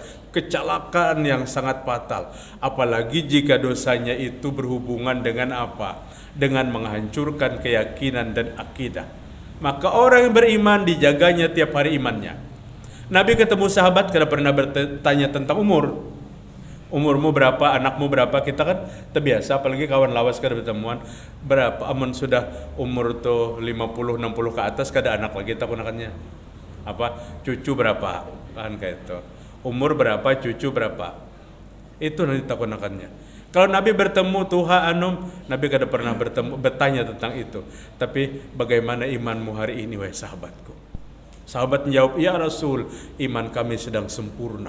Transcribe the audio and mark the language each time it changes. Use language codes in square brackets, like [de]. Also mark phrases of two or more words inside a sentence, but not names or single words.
[id] Kecelakaan yang sangat fatal. Apalagi jika dosanya itu berhubungan dengan apa? Dengan menghancurkan keyakinan dan akidah. Maka orang yang beriman dijaganya tiap hari imannya. Nabi ketemu sahabat karena pernah bertanya tentang umur. [bjn] Umurmu berapa, anakmu berapa, kita kan terbiasa apalagi kawan lawas kada bertemuan berapa, amun sudah umur tuh 50 60 ke atas kada anak lagi tak gunakannya. [id] Apa? Cucu berapa? Kan kayak itu. Umur berapa, cucu berapa. Itu nanti tak gunakannya. Kalau Nabi bertemu Tuhan Nabi kada pernah bertanya tentang itu. Tapi bagaimana imanmu hari ini wahai sahabatku? Sahabat menjawab, [ar] ya Rasul, [id] iman kami sedang sempurna.